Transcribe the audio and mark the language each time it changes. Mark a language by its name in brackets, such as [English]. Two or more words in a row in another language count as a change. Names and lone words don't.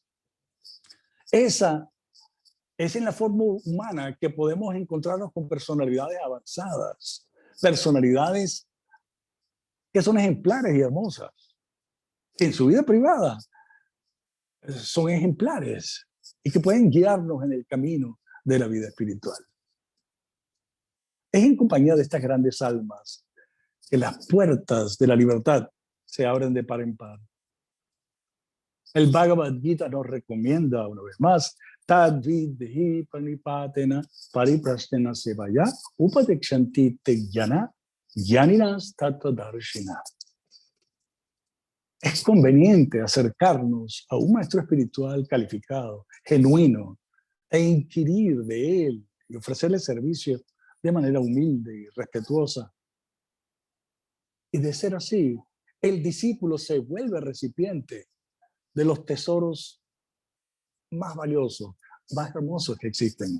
[Spanish] Esa es en la forma humana que podemos encontrarnos con personalidades avanzadas, personalidades que son ejemplares y hermosas, que en su vida privada son ejemplares y que pueden guiarnos en el camino de la vida espiritual. Es en compañía de estas grandes almas que las puertas de la libertad se abren de par en par. El Bhagavad Gita nos recomienda una vez más [Sanskrit] tad vidhi pranipatena pariprasthena sevaya upadekshanti te jnana jnaninas tattvadarshina. [Spanish] Es conveniente acercarnos a un maestro espiritual calificado, genuino, e inquirir de él y ofrecerle servicio de manera humilde y respetuosa. Y de ser así, el discípulo se vuelve recipiente de los tesoros más valiosos, más hermosos que existen.